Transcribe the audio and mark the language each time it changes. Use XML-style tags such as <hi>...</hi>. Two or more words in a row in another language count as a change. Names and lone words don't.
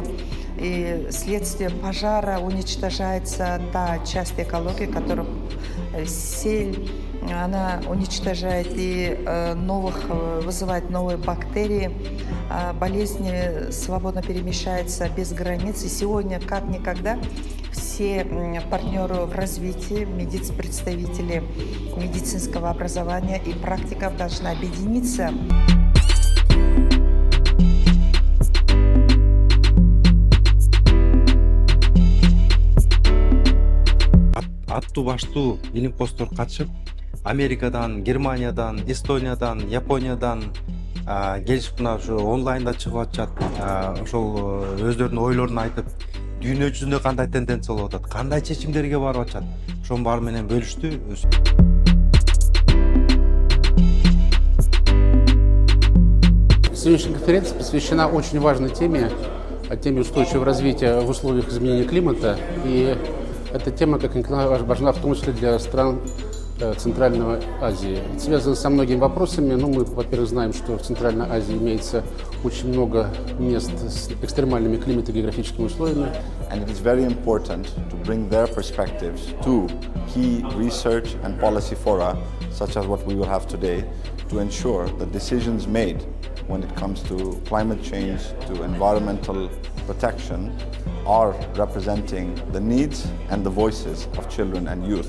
<ru>И следствие пожара уничтожается та часть экологии, которая сель, она уничтожает и вызывает новые бактерии. Болезни свободно перемещаются без границ. И сегодня, как никогда, все партнеры в развитии, представители медицинского образования и практиков должны объединиться.</ru> <ky>Аттуу баштуу илимпоздор катышып, Америкадан, Германиядан, Эстониядан, Япониядан келишип мына ушу онлайнда чыгып атышат. Ошол өздөрүнүн ойлорун айтып, дүйнө жүзүндө кандай тенденция болуп атат, кандай чечимдерге барып атышат, ошонун баары менен бөлүштү.</ky> <ru>Сегодняшняя конференция посвящена очень важной теме устойчивого развития в условиях изменения климата. И эта тема, как никогда, важна в том числе для стран Центральной Азии. Это связано со многими вопросами. Мы, во-первых, знаем, что в Центральной Азии имеется очень много мест с экстремальными климато-географическими условиями.</ru> <en>And it is very important to bring their perspectives to key research and policy fora, such as what we will have today, to ensure that decisions made when it comes to climate change, to environmental protection, are representing the needs and the voices of children and youth.</en>